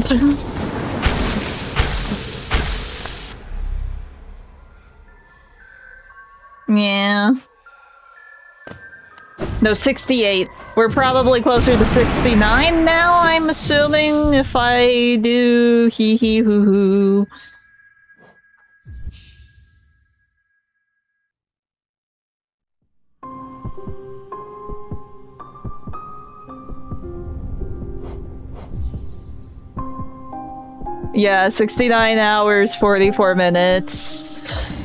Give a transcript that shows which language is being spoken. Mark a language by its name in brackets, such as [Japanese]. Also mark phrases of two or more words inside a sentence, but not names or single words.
[English] Yeah. No, 68. We're probably closer to 69 now, I'm assuming, if I do hee hee hoo hoo. Yeah, 69 hours, 44 minutes.